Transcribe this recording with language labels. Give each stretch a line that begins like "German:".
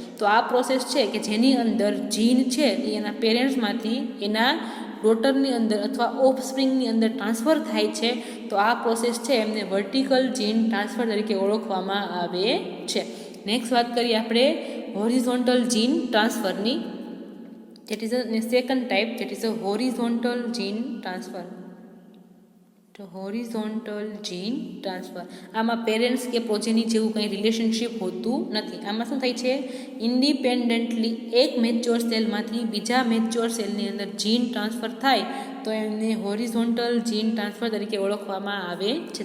Gujarati: તો આ પ્રોસેસ છે કે જેની અંદર જીન છે એ એના પેરેન્ટ્સમાંથી એના ડોટરની અંદર અથવા ઓફસ્પ્રિંગની અંદર ટ્રાન્સફર થાય છે. તો આ પ્રોસેસ છે એમને વર્ટિકલ જીન ટ્રાન્સફર તરીકે ઓળખવામાં આવે છે. નેક્સ્ટ વાત કરીએ આપણે horizontal Jean ટ્રાન્સફરની.
English: that is a second type, that is a horizontal gene transfer.
Gujarati: તો હોરિઝોન્ટલ જીન ટ્રાન્સફર, આમાં પેરેન્ટ્સ કે પ્રોજેની જેવું કંઈ રિલેશનશિપ હોતું નથી. આમાં શું થાય છે? ઇન્ડિપેન્ડન્ટલી એક મેચ્યોર સેલમાંથી બીજા મેચ્યોર સેલની અંદર જીન ટ્રાન્સફર થાય, તો એમને હોરિઝોન્ટલ જીન ટ્રાન્સફર તરીકે ઓળખવામાં આવે છે.